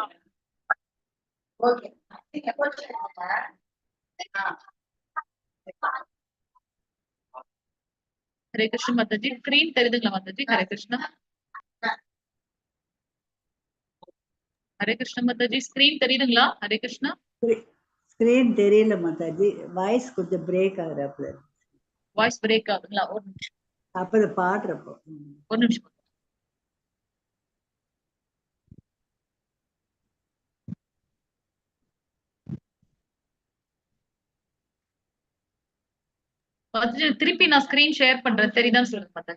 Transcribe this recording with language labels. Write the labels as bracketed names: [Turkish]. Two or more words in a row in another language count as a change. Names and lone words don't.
[Tamil] Okay. [Sanskrit] हरे कृष्ण [Tamil] Mataji, screen தெரியுதுங்களா Mataji? [Sanskrit] हरे कृष्ण. हरे कृष्ण [Tamil] Mataji, screen தெரியுதுங்களா? [Sanskrit] हरे कृष्ण. [Tamil] ஸ்கிரீன் தெரியல மாதாஜி, வாய்ஸ் கொஞ்சம் பிரேக் ஆகுறாப்ல. வாய்ஸ் பிரேக் ஆகுதுங்களா? ஒரு நிமிஷம். அப்ப பாடுறப்போ ஒரு நிமிஷம். திருப்பி நான் [English] screen share [Tamil] பண்றேன், தெரியுதான்னு சொல்லுங்க மாதாஜி.